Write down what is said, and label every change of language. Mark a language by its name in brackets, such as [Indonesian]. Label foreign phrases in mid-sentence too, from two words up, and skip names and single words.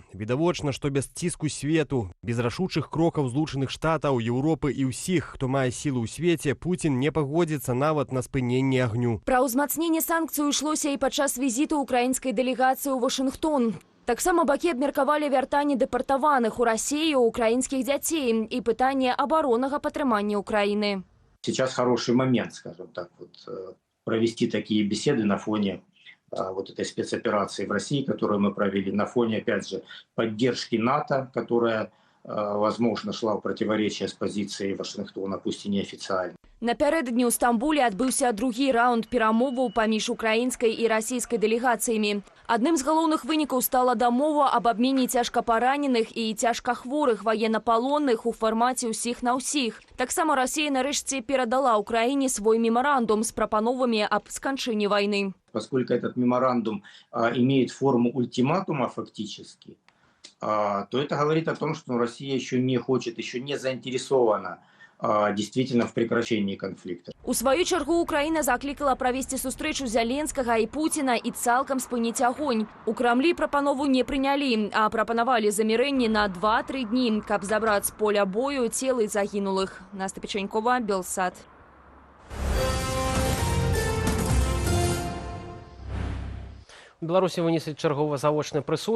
[Belarusian] Відавочна, што без ціску свету, без рашучых крокаў Злучаных Штатаў, Еўропы і ўсіх, хто мае сілу ў свеце, Пуцін не пагодзіцца нават на спыненне агню. Пра ўзмацненне санкцый ішлося і падчас візіту украінскай дэлегацыі ў Вашынгтон. Таксама бакі абмеркавалі вяртанне дэпартаваных у Расію украінскіх дзяцей і пытанне абароннага падтрымання Украины. [Russian] Сейчас хороший момент, скажем так, провести такие беседы на фоне этой спецоперации в России, которую мы провели, на фоне, опять же, поддержки НАТО, которая, возможно, шла в противоречие с позицией Вашингтона, пусть и неофициально. [Belarusian] Напярэдадні ў Стамбуле адбыўся другі раунд перамоваў паміж украінскай і расійскай дэлегацыямі. Адным з галоўных вынікаў стала дамова аб абмене цяжкапараненых і цяжкахворых ваеннапалонных у фармаце ўсіх на ўсіх. Таксама Расія нарэшце перадала Украіне свой мемарандум з прапановамі аб сканчэнні вайны. [Russian] поскольку этот меморандум имеет форму ультиматума фактически, то это говорит о том, что Россия еще не хочет, еще не заинтересована действительно в прекращении конфликта. [Belarusian] У сваю чаргу Украіна заклікала правесці сустрэчу Зяленскага і Пуціна і цалкам спыніць агонь. У Крамлі прапанову не прынялі, а прапанавалі замірэнне на 2-3 дні, каб забраць з поля бою целы загінулых. Настя Печенькова, Белсат. У Беларусі вынеслі чарговы завочны прысуд.